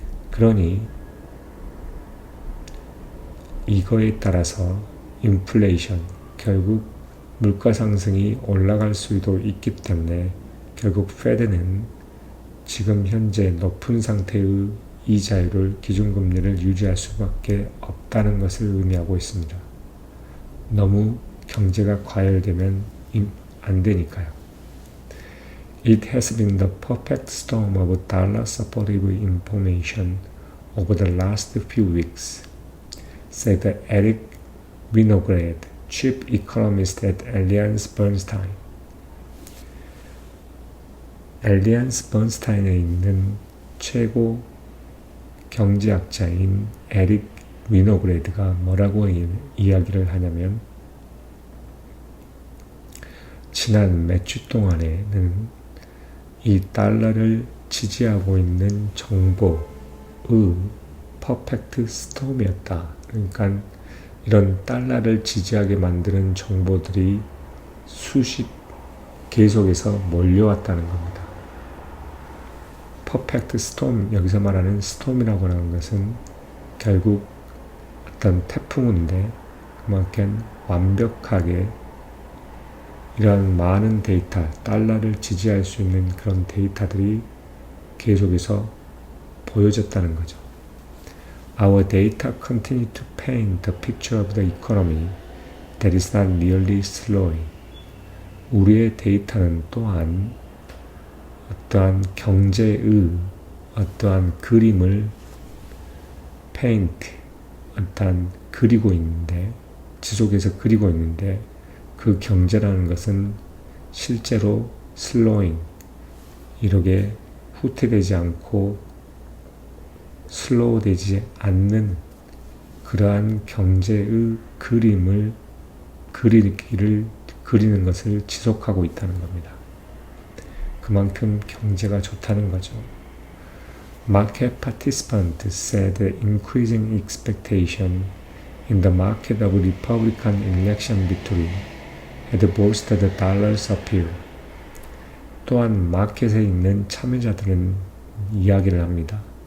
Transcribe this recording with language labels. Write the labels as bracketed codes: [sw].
[ko] 그러니 이거에 따라서 인플레이션, 결국 물가 상승이 올라갈 수도 있기 때문에 결국 페드는 지금 현재 높은 상태의 이자율을, 기준금리를 유지할 수밖에 없다는 것을 의미하고 있습니다. 너무 경제가 과열되면 안 되니까요. [en] It has been the perfect storm of dollar supportive information over the last few weeks, said Eric Winograd, chief economist at Alliance Bernstein. [ko] 알리안스 번스타인에 있는 최고 경제학자인 에릭 위노그레드가 뭐라고 이야기를 하냐면, 지난 몇 주 동안에는 이 달러를 지지하고 있는 정보의 퍼펙트 스톰이었다. 그러니까 이런 달러를 지지하게 만드는 정보들이 계속해서 몰려왔다는 겁니다. 퍼펙트 스톰, 여기서 말하는 스톰이라고 하는 것은 결국 어떤 태풍인데, 그만큼 완벽하게 이러한 많은 데이터, 달러를 지지할 수 있는 그런 데이터들이 계속해서 보여졌다는 거죠. [en] Our data continue to paint the picture of the economy that is not merely slowing. [ko] 우리의 데이터는 또한 어떠한 경제의 어떠한 그림을 페인트, 어떠한 그리고 있는데, 지속해서 그리고 있는데, 그 경제라는 것은 실제로 슬로잉, 이렇게 후퇴되지 않고 슬로우 되지 않는 그러한 경제의 그림을 그리는 것을 지속하고 있다는 겁니다. 그만큼 경제가 좋다는 거죠. [en] Market participants said increasing expectation in the market of Republican election victory had boosted the dollar's appeal. [ko] 또한 마켓에 있는 참여자들은 이야기를 합니다.